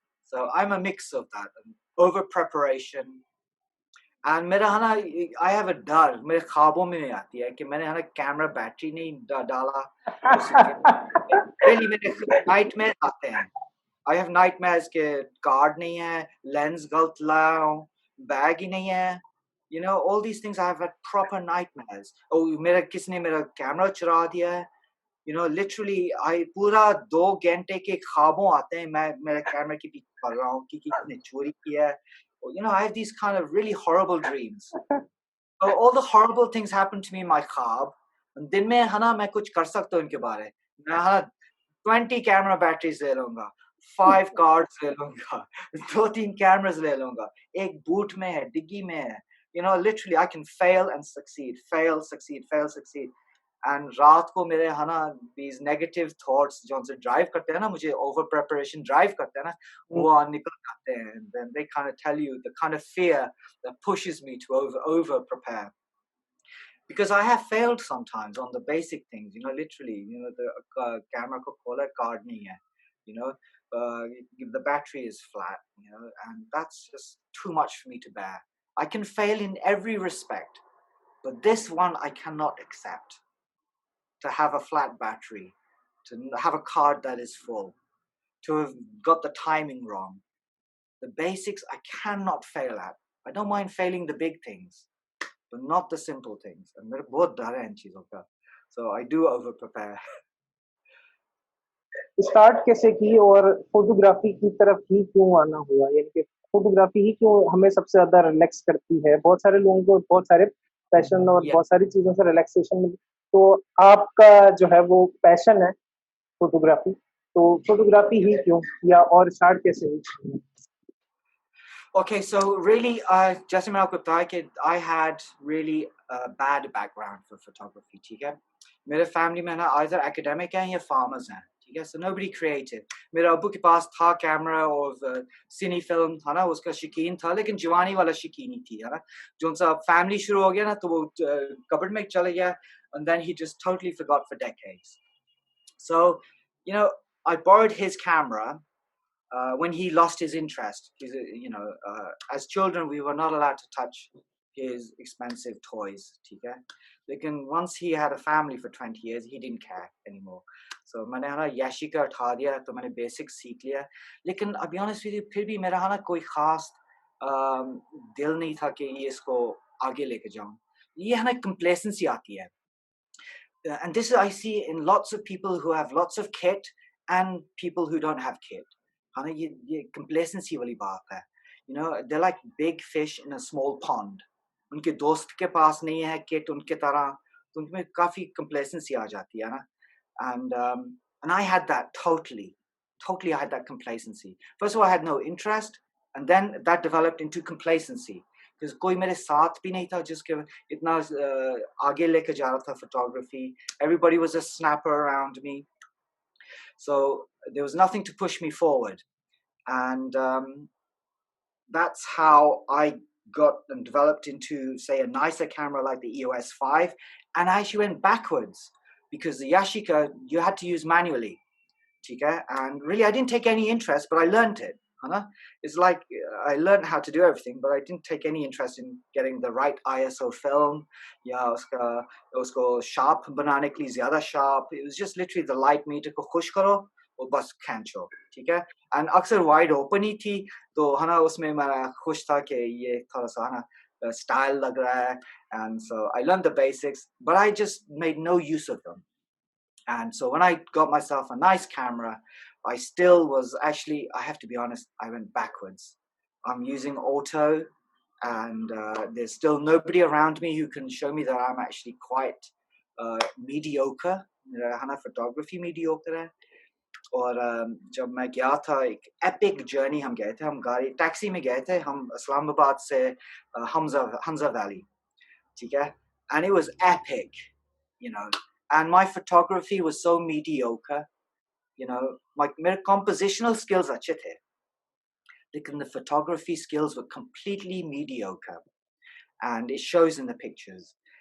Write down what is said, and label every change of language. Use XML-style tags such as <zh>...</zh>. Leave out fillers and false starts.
<en>so I'm a mix of that over preparation and</en> <hi>मेरा है ना</hi> <en>I have a</en> <hi>डर मेरे ख्वाबों में नहीं आती है कि मैंने है ना कैमरा बैटरी नहीं डाला really मेरे nightmares आते हैं</hi> <en>I have nightmares</en> <hi>के कार्ड नहीं है लेंस गलत लाया हूँ</hi> <en>bag</en> <hi>ही नहीं है,</hi> <en>you know, all these things. I've had proper nightmares.</en> <hi>Oh, मेरा किसने मेरा कैमरा चुरा दिया है,</hi> <en>you know, literally I</en> <hi>पूरा 2 घंटे के ख्वाबों आते हैं, मैं मेरे कैमरे के पीछे पड़ रहा हूँ कि किसने चोरी किया है.</hi> <en>You know, I have these kind of really horrible dreams. All the horrible things happen to me in my ख्वाब.</en> <hi>दिन में है ना मैं कुछ कर सकता हूँ इनके बारे. मैं है 20 कैमरा बैटरीज ले लूंगा, 5 कार्ड्स ले लूंगा, 2-3 कैमरास ले लूंगा, एक बूट में है, डिग्गी में है.</hi> <en>You know, literally I can fail and succeed, fail, succeed, fail, succeed.</en> <hi>And रात को मेरे है ना</hi> <en>these negative thoughts</en> <hi>जो उनसे drive करते हैं ना, मुझे over preparation drive करते हैं ना, वो निकल जाते हैं.</hi> <en>And then they kind of tell you the kind of fear that pushes me to over prepare. Because I have failed sometimes on the basic things, you know, literally, you know, the camera</en> <hi>ko khola card nahi hai,</hi> <en>you know, the battery is flat, you know, and that's just too much for me to bear. I can fail in every respect, but this one I cannot accept. To have a flat battery, to have a card that is full, to have got the timing wrong. The basics I cannot fail at. I don't mind failing the big things, but not the simple things.</en> <hi>And मेरे बहुत डर है इन चीजों का.</hi> <en>So I do over prepare.</en> <hi>Start कैसे की और photography की तरफ ही क्यों आना हुआ, यानी कि फोटोग्राफी ही क्यों हमें सबसे ज्यादा रिलैक्स करती है? बहुत सारे लोगों को बहुत सारे पैशन और</hi> <en>Yeah.</en> <hi>बहुत सारी चीजों से रिलैक्सेशन मिलती, तो आपका जो है वो पैशन है फोटोग्राफी, तो फोटोग्राफी ही क्यों, या और स्टार्ट कैसे हुई?</hi> <en>Okay, so really,</en> <hi>जैसे मैंने आपको बताया कि</hi> <en>I had really a bad background for photography,</en> <hi>ठीक है? मेरे फैमिली में ना</hi> <en>either academic</en> <hi>हैं या farmers हैं, ठीक है?</hi> <en>So nobody creative.</en> <hi>मेरे अब्बू के पास था कैमरा और सिनी फिल्म था ना, उसका शौकीन था, लेकिन जवानी वाला शौकीन ही थी, है ना? जो उनका फैमिली शुरू हो गया ना, तो वो कबर्ड में चले गया,</hi> <en>and then he just totally forgot for decades. So, you know, I borrowed his camera. When he lost his interest, you know, as children we were not allowed to touch his expensive toys, okay? Lekin once he had a family for 20 years, he didn't care anymore.</en> <hi>So मैंने ना yashica उठा दिया, तो मैंने basic सीख लिया. लेकिन</hi> <en>I'll be honest with you,</en> <hi>फिर भी मेरा ना कोई खास दिल नहीं था कि ये इसको आगे लेके जाऊं. ये है ना complacency आती है.</hi> <en>And this is I see in lots of people who have lots of kit and people who don't have kit.</en> <hi>ये complacency वाली बात है.</hi> <en>You know, they're like big fish in a small pond.</en> <hi>उनके दोस्त के पास नहीं है kit उनके तरह, तो उनमें काफी complacency आ जाती है ना.</hi> <en>And I had that totally. I had that complacency. First of all, I had no interest, and then that developed into complacency.</en> <hi>Because कोई मेरे साथ भी नहीं था जिसके इतना आगे लेके जा रहा था photography.</hi> <en>Everybody was a snapper around me. So there was nothing to push me forward. And that's how I got and developed into, say, a nicer camera like the EOS 5. And I actually went backwards because the yashica, you had to use manually. Okay? And really, I didn't take any interest, but I learned it. It's like I learned how to do everything, but I didn't take any interest in getting the right ISO film.</en> <hi>Yeah, usko sharp banane ke liye zyada sharp.</hi> <en>It was just literally the light meter</en> <hi>ko khush karo और बस खींचो, ठीक है. And अक्सर wide open ही थी, तो है ना उसमें मैं खुश था कि ये थोड़ा सा है ना स्टाइल लग रहा है.</hi> <en>And so I learn the basics, but I just made no use of them. And so when I got myself a nice camera, I still was actually, I have to be honest, I went backwards. I'm using auto, and there's still nobody around me who can show me that I'm actually quite mediocre.</en> <hi>Hana photography mediocre hai. और जब मैं गया था एक epic journey हम गए थे, हम गाड़ी टैक्सी में गए थे, हम इस्लामाबाद से हमजा वैली, ठीक है.</hi> <en>And it was epic, you know, and my photography was so mediocre, you know, like</en> <hi>मेरे compositional skills अच्छे थे, लेकिन</hi> <en>the photography skills were completely mediocre, and it shows in the pictures.</en>